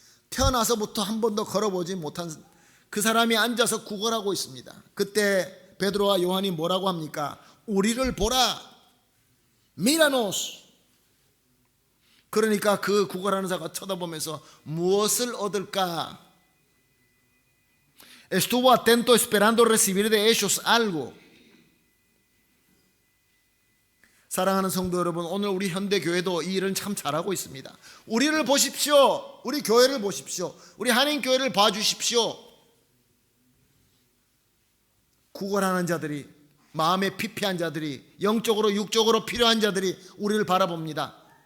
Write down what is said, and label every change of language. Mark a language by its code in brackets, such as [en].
[ko] 태어나서부터 한 번도 걸어보지 못한 그 사람이 앉아서 구걸하고 있습니다. 그때 베드로와 요한이 뭐라고 합니까? 우리를 보라, 미라노스. 그러니까 그 구걸하는 자가 쳐다보면서 무엇을 얻을까? [es] Estuvo atento esperando recibir de ellos algo. [ko] 사랑하는 성도 여러분, 오늘 우리 현대교회도 이 일을 참 잘하고 있습니다. 우리를 보십시오. 우리 교회를 보십시오. 우리 한인교회를 봐주십시오. 구걸하는 자들이, 마음에 피폐한 자들이, 영적으로 육적으로 필요한 자들이 우리를 바라봅니다.